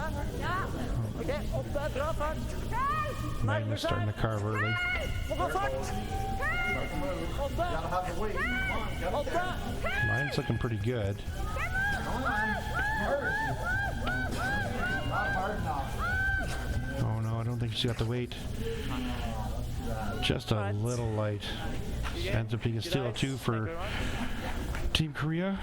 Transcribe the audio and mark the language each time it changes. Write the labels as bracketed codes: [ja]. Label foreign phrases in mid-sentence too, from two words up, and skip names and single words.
[no] Ja. Ok, 8, bra fart. [en] Magnus starting to carve early. [no] Må gå fart. 8. 8. [en] Mine's looking pretty good. Oh no, I don't think she's got the weight. Just a little light. Ends up being a steal of 2 for Team Korea.